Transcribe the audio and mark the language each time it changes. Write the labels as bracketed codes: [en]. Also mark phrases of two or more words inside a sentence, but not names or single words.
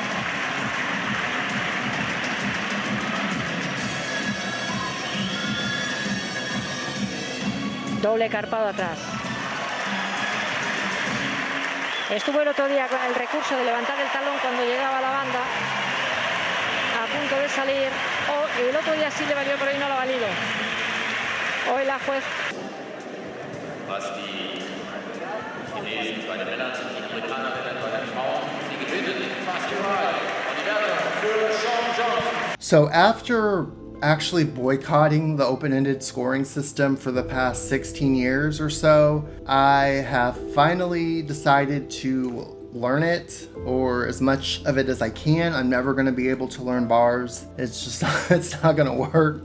[es] Doble carpado atrás. Estuvo el otro día con el recurso de levantar el talón cuando llegaba la banda, a punto de salir. El otro día sí le valió, pero hoy no lo ha valido. Hoy la juez. [de] Was die Chinesen bei den Männern sind, die Amerikanerinnen bei den Frauen. Sie gewinnen fast überall. Und die Wertung für Shawn Johnson. [en] So after actually boycotting the open-ended scoring system for the past 16 years or so, I have finally decided to learn it, or as much of it as I can. I'm never going to be able to learn bars. It's just it's not going to work.